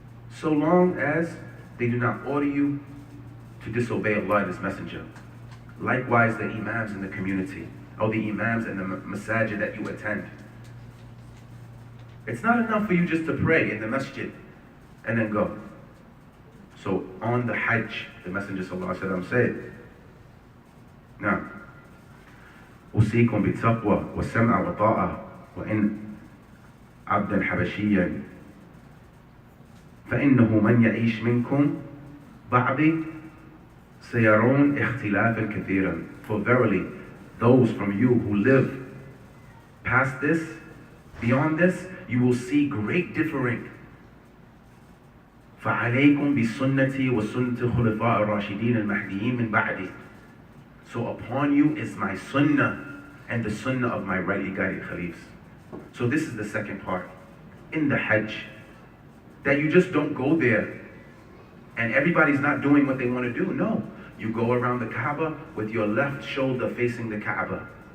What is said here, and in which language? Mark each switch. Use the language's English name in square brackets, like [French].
[English] So long as they do not order you to disobey Allah and His Messenger. Likewise, the imams in the community, or the imams in the masajid that you attend. It's not enough for you just to pray in the masjid and then go. So on the Hajj, the Messenger ﷺ said, now, [Arabic] أوصيكم بالتقوى والسمع والطاعة وإن عبدا حبشيا فإنه من يعيش منكم بعدي سيرون اختلافا كثيرا. [English] For verily, those from you who live past this, beyond this, you will see great differing. [Arabic] فعليكم بسنتي وسنة الخلفاء الراشدين المهديين من بعدي. [English] So upon you is my sunnah and the sunnah of my rightly guided caliphs. So this is the second part in the Hajj, that you just don't go there and everybody's not doing what they want to do. No, you go around the Kaaba with your left shoulder facing the Kaaba.